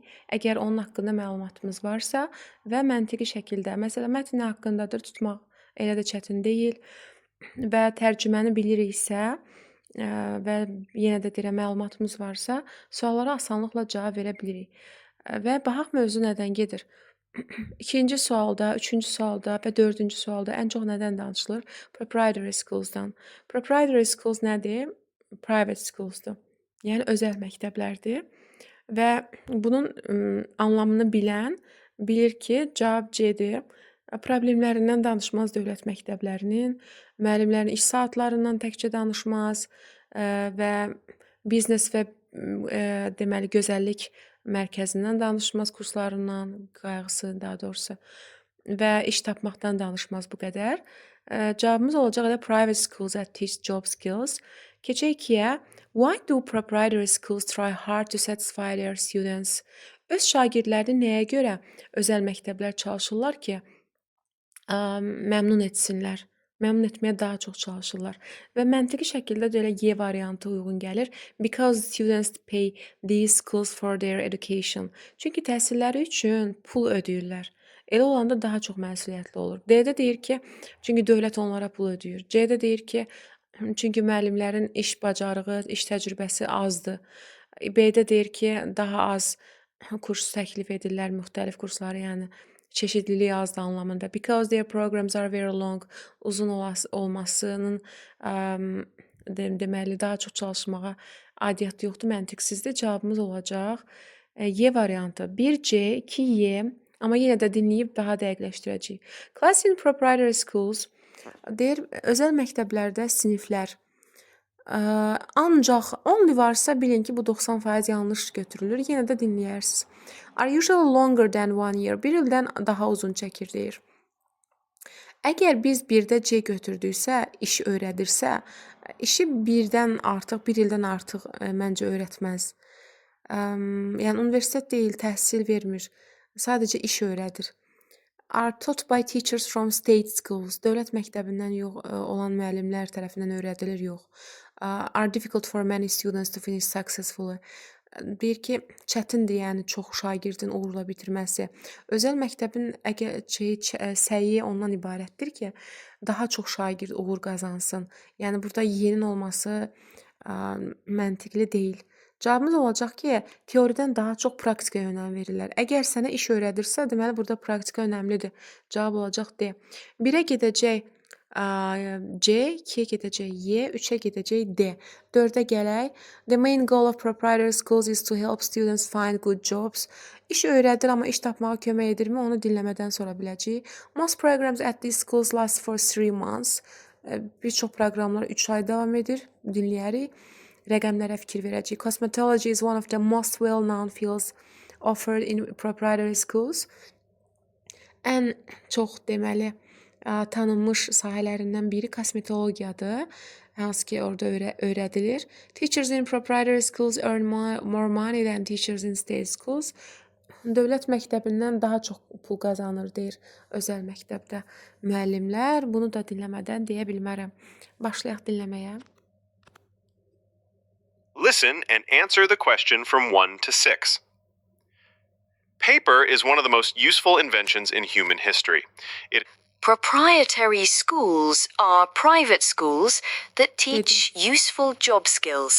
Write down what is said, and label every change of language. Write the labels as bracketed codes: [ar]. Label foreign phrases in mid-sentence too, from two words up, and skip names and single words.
[az] Əgər onun haqqında məlumatımız varsa və məntiqi şəkildə, məsələn, mətn haqqındadır, tutmaq elə də çətin deyil və tərcüməni biliriksə və yenə də deyirəm, məlumatımız varsa, suallara asanlıqla cavab verə bilirik. Və baxaq mövzu nədən gedir. İkinci sualda, üçüncü sualda və dördüncü sualda ən çox nədən danışılır? [en] Proprietary schools- [az] dan. [en] Proprietary schools [az] nədir? [en] Private schools- [az] dur. Yəni özəl məktəblərdir. Və bunun anlamını bilən bilir ki, cavab C-dir. Problemlərindən danışmaz dövlət məktəblərinin, müəllimlərin iş saatlarından təkcə danışmaz və biznes və deməli gözəllik mərkəzindən danışmaz, kurslarından, qayğısı daha doğrusu və iş tapmaqdan danışmaz bu qədər. Cavabımız olacaq elə [en] private schools that teach job skills. [az] Keçək 2-yə. [en] Why do proprietary schools try hard to satisfy their students? [az] Öz şagirdlərini nəyə görə özəl məktəblər çalışırlar ki, məmnun etsinlər? Məmnun etməyə daha çox çalışırlar. Və məntiqi şəkildə də elə Y variantı uyğun gəlir. [en] Because students pay these schools for their education. [az] Çünki təhsilləri üçün pul ödəyirlər. Elə olanda daha çox məsuliyyətli olur. D-də deyir ki, çünki dövlət onlara pul ödəyir. C-də deyir ki, çünki müəllimlərin iş bacarığı, iş təcrübəsi azdır. B-də deyir ki, daha az kurs təklif edirlər, müxtəlif kursları, yəni çeşidlilik azdır anlamında. [en] Because their programs are very long, [az] uzun olmasının deməli daha çox çalışmağa aidiyyatı yoxdur, məntiqsizdir. Cavabımız olacaq Y variantı. 1C, 2Y, amma yenə də dinləyib daha dəqiqləşdirəcəyik. [en] Class in proprietary schools [az] deyir, özəl məktəblərdə siniflər ancaq only varsa bilin ki, bu 90% yanlış götürülür. Yenə də dinləyərsiniz. [en] Are usually longer than 1 year. [az] Bir ildən daha uzun çəkir deyir. Əgər biz 1-də C götürdüksə, iş öyrədirsə, işi 1-dən artıq, 1 ildən artıq məncə öyrətməz. Yəni universitet deyil, təhsil vermir. Sadəcə iş öyrədir. [en] Are taught by teachers from state schools. [az] Dövlət məktəbindən yox olan müəllimlər tərəfindən öyrədilir, yox. [en] Are difficult for many students to finish successfully. [az] Deyir ki, çətindir, yəni çox şagirdin uğurla bitirməsi. Özəl məktəbin səyi ondan ibarətdir ki, daha çox şagird uğur qazansın. Yəni burada Y-nin olması məntiqli deyil. Cavabımız olacaq ki, teoridən daha çox praktikaya önəm verirlər. Əgər sənə iş öyrədirsə, deməli burada praktika önəmlidir. Cavab olacaq D. 1-ə gedəcək C, 2-yə gedəcək Y, 3-ə gedəcək D. 4-ə gələk. [en] The main goal of proprietary schools is to help students find good jobs. [az] İş öyrədir, amma iş tapmağa kömək edirmi? Onu dinləmədən sonra biləcəyik. [en] Most programs at these schools last for 3 months. [az] Bir çox proqramlar 3 ay davam edir. Dinləyərik. Rəqəmlərə fikir verəcəyik. [en] Cosmetology is one of the most well-known fields offered in proprietary schools. [az] Ən çox deməli tanınmış sahələrindən biri kosmetologiyadır. Hansı ki, orada öyrədilir. [en] Teachers in proprietary schools earn more money than teachers in state schools. [az] Dövlət məktəbindən daha çox pul qazanır deyir özəl məktəbdə müəllimlər. Bunu da dinləmədən deyə bilmərəm. Başlayaq dinləməyə. [en] Listen and answer the question from 1 to 6. Paper is one of the most useful inventions in human history. Proprietary schools are private schools that teach useful job skills.